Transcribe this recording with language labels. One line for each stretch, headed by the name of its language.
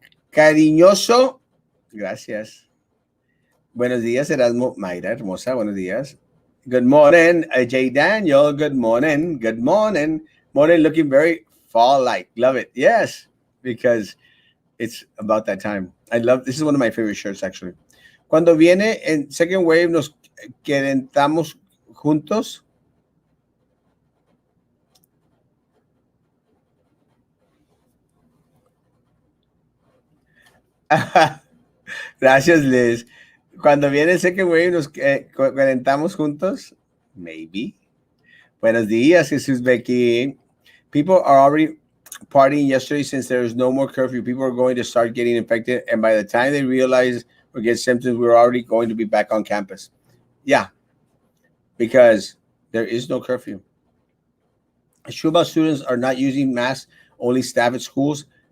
Spanish: Cariñoso. Gracias. Buenos días, Erasmo. Mayra, hermosa. Buenos días.
English: Good morning, J. Daniel. Good morning. Good morning. Morning looking very fall-like. Love it. Yes, because it's about that time. I love, this is one of my favorite shirts, actually.
Spanish: Cuando viene en Second Wave, nos quedamos juntos. Gracias, Liz. Cuando viene Second Wave, nos calentamos juntos.
English: Maybe.
Spanish: Buenos días, Jesús Becky.
English: People are already partying yesterday since there is no more curfew. People are going to start getting infected, and by the time they realize or get symptoms, we're already going to be back on campus. Yeah, because there is no curfew. Schuba students are not using masks, only staff at schools.